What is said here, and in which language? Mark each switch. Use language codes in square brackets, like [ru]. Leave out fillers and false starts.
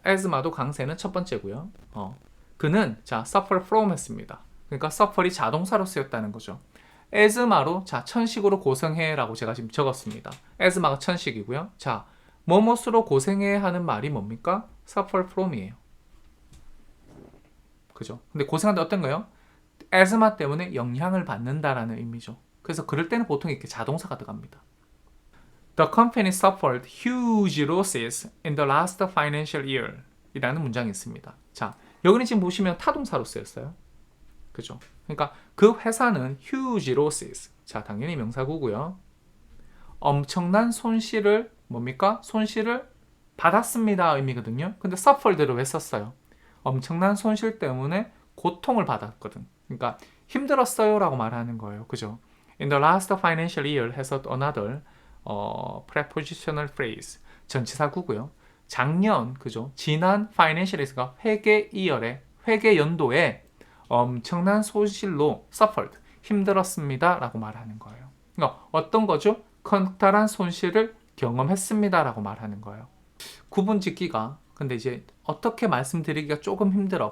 [ko] asthma도 강세는 첫 번째고요. 그는 자 suffer from 했습니다. 그러니까 suffer이 자동사로 쓰였다는 거죠. asthma로 자 천식으로 고생해 라고 제가 지금 적었습니다. asthma가 천식이고요. 자, 뭐뭇으로 고생해 하는 말이 뭡니까? suffer from이에요. 그죠? 근데 고생한다 어떤 거예요? asthma 때문에 영향을 받는다라는 의미죠. 그래서 그럴 때는 보통 이렇게 자동사가 들어갑니다. [en] The company suffered huge losses in the last financial year 이라는 문장이 있습니다. [ko] 자, 여기는 지금 보시면 타동사로 쓰였어요. 그죠? 그러니까 그 회사는 huge losses. 자, 당연히 명사구고요. 엄청난 손실을 뭡니까? 손실을 받았습니다 의미거든요. 근데 suffered를 왜 썼어요? 엄청난 손실 때문에 고통을 받았거든. 그러니까 힘들었어요 라고 말하는 거예요. 그죠? [en] In the last financial year 해서 another prepositional phrase [ko] 전치사구고요. 작년 그죠? 지난 financial에서 회계 이열에 회계 연도에 엄청난 손실로 suffered 힘들었습니다 라고 말하는 거예요. 그러니까 어떤 거죠? 커다란 손실을 경험했습니다 라고 말하는 거예요. 구분 짓기가 근데 이제 어떻게 말씀드리기가 조금 힘들어.